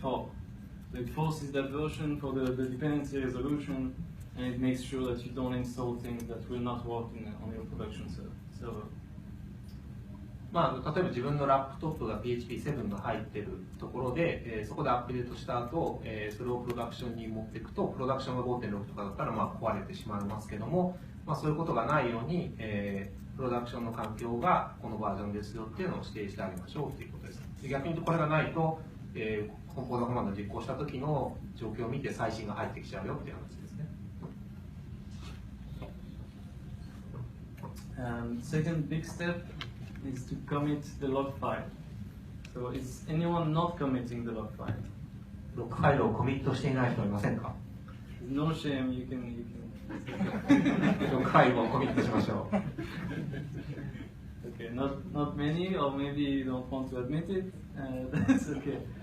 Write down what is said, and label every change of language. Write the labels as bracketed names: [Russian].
[English] So it forces that version for the dependency resolution, and it makes sure that you don't install things that will not work on your production server. [Japanese] まあ、例えば自分のラップトップが PHP7 が入っているところで、そこでアップデートした後、それをプロダクションに持っていくと、プロダクションが 5.6 とかだったらまあ壊れてしまいますけども、まあ、そういうことがないように、プロダクションの環境がこのバージョンですよっていうのを指定してあげましょうということです。逆に言うとこれがないと、コンポーザーコマンドを実行した時の状況を見て最新が入ってきちゃうよっていう話ですね。 [English] Second big step is to commit the log file. So is anyone not committing the log file? [Japanese] ロックファイルをコミットしていない人はいませんか？ [English] No shame, you can. [Japanese] ロックファイルをコミットしましょう。 [English] Okay, not many, or maybe you don't want to admit it. That's okay.